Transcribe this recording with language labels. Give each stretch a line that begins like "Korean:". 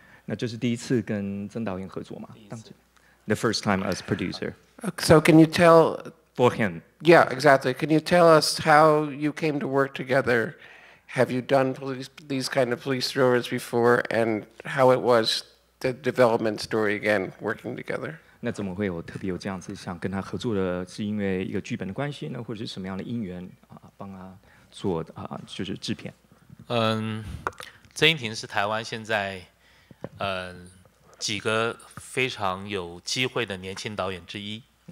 Chinese: 那这是第一次跟曾导演合作吗？当时
English: The first time as producer. So can you tell? For him. Yeah, exactly. Can you tell us how you came to work together? Have you done these kind of police thrillers before, and how it was the development story again, working together?
Chinese: 那怎么会有特别有这样子想跟他合作的？是因为一个剧本的关系呢，或者是什么样的因缘帮他做就是制片？曾英庭是台湾现在几个非常有机会的年轻导演之一。